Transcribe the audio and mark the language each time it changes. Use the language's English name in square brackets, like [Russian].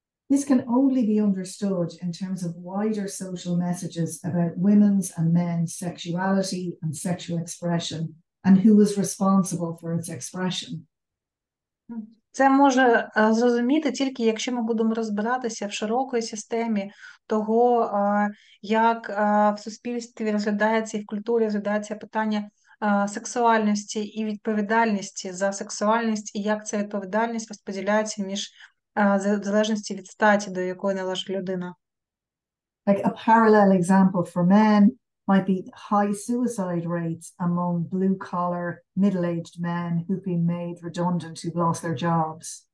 [English] This can only be understood in terms of wider social messages about women's and men's sexuality and sexual expression, and who is responsible for its expression. [Ukrainian] Це може зрозуміти тільки, якщо ми будемо розбиратися в широкій системі того, як в суспільстві розглядається і в культурі розглядається питання сексуальності і відповідальності за сексуальність, і як ця відповідальність розподіляється в залежності від статі, до якої належить людина. [English] Like a parallel example for men might be high suicide rates among blue-collar, middle-aged men who've been made redundant, who've lost their jobs.